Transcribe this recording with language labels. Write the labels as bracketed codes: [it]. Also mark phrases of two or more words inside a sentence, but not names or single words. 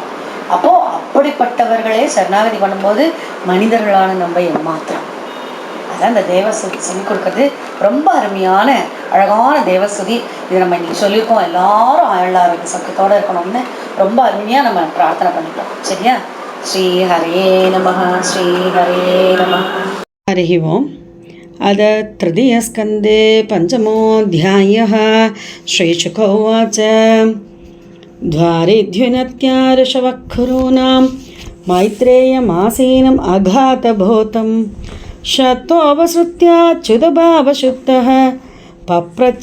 [ta] அப்போது அப்படிப்பட்டவர்களே சரணாகதி பண்ணும்போது மனிதர்களான நம்ம ஏமாத்திரம். அதான் இந்த தேவஸ்துதி சொல்லி கொடுக்குறது ரொம்ப அருமையான அழகான தேவஸ்துதி. இது நம்ம இன்னைக்கு சொல்லியிருக்கோம். எல்லாரும் ஆயுளாரோக்கிய சக்கத்தோடு இருக்கணும்னு ரொம்ப அருமையாக நம்ம பிரார்த்தனை பண்ணிக்கலாம். சரியா? [sa] श्री हरये नमः, श्री हरये नमः. हरि ओम्. अद तृतीयस्कन्धे पञ्चमोऽध्यायः श्रीशुक उवाच द्वारिद्युनत्यार्षवखरूणां मैत्रेयमासीनम् अघातभूतं शत्ववसृत्याच्युतभावशुद्धः पप्रच्छ